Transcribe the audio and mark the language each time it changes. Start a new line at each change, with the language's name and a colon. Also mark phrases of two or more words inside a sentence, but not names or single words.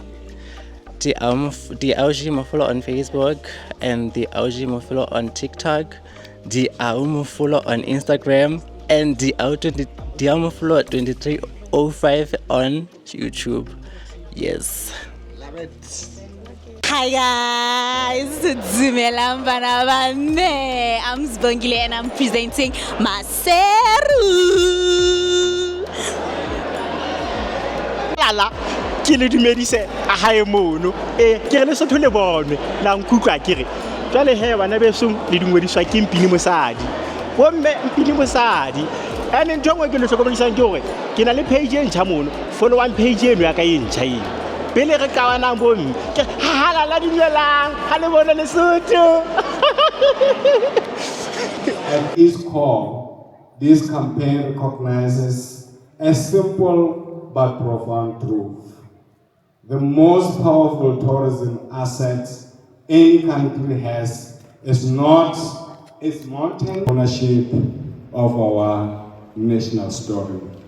English: The Auji Mofolo on Facebook and the Auji Mofolo on TikTok, the Mofolo on Instagram, and the Mofolo 2305 on YouTube. Yes. Love it. Hi guys,
Southern Sotho: Dumelang bana bane.
English: I'm Zbongile and I'm presenting Maseru.
Southern Sotho: Lala, ke le dumedise a hae mono. Ke re Lesotho le bonwe, la nkutlwa ke re. Jwale he bana beso le dingwediswa ke Mpini Mosadi. Bomme Mpini Mosadi. Ene ntho ngwe ke le hlokomedisang ke hore ke na le page e ntjha mono.
English: Follow one page
Southern Sotho: eno ya ka e ntjha eno. Pele re kawanang bomme ke halala dumelang ha le bona Lesotho.
English: At its core, this campaign recognizes a simple but profound truth. The most powerful tourism asset any country has is not its mountain ownership of our national story.